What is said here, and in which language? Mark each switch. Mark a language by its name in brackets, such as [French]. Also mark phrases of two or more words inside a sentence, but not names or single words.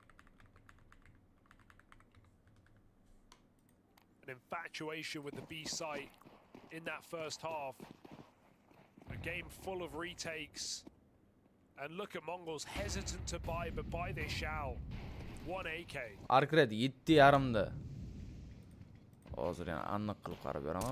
[English] An infatuation with the B site in that first half. A game full of retakes. And look at Mongols hesitant to buy, but buy they shall. 1 AK. [Uzbek] Arkred 7.5da. Hozir yana aniq qilib qarab beraman.